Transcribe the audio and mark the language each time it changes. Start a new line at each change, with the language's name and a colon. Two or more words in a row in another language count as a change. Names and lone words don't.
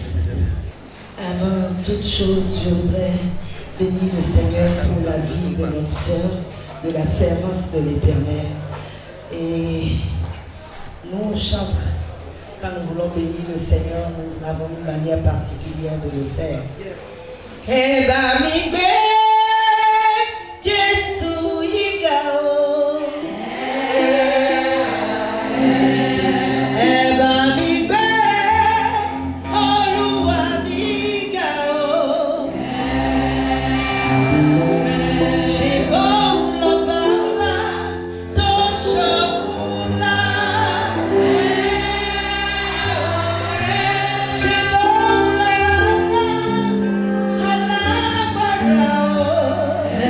French: Avant toute chose, je voudrais bénir le Seigneur pour la vie de notre sœur, de la servante de l'Éternel. Et nous, on chante, quand nous voulons bénir le Seigneur, nous avons une manière particulière de le faire.
Yoruba: Eba mi gbe Jésus yiga o. Eba mi gbe Olúwa mi ga o. Ṣé bóun lọ́ba ńlá tó ṣòun ńlá? Ṣé bóun lọ́ba ńlá alágbára o?